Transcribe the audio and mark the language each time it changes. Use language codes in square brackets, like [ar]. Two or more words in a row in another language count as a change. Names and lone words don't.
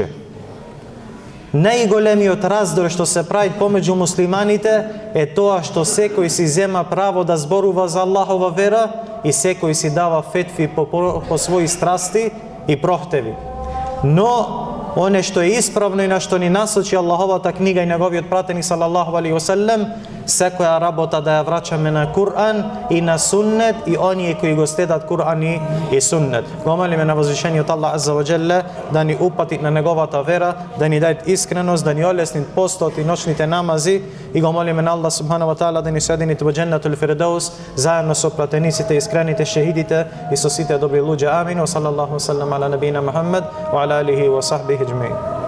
[mk] Најголемиот раздор што се прави помеѓу муслиманите е тоа што секој си зема право да зборува за Аллахова вера и секој си дава фетви по своји страсти и прохтеви. Но оне што е исправно и на што ни насочи Аллаховата книга и неговиот пратеник [ar] صلى الله عليه وسلم, [mk] секоја работа да ја враќаме на Кур'ан и на Суннет и оние кои го следат Кур'ан и Суннет. Го молиме на возвишениот [ar] الله عز وجل [mk] да ни упати на неговата вера, да ни даде искреност, да ни олесни постот и ночните намази, и го молиме на [ar] الله سبحانه وتعالى [mk] да ни соедини во [ar] جنة الفردوس [mk] заедно со пратениците, искрените, шехидите и со сите добри луѓе. [ar] آمين. وصلى الله وسلم على نبينا محمد وعلى آله وصحبه أجمعين.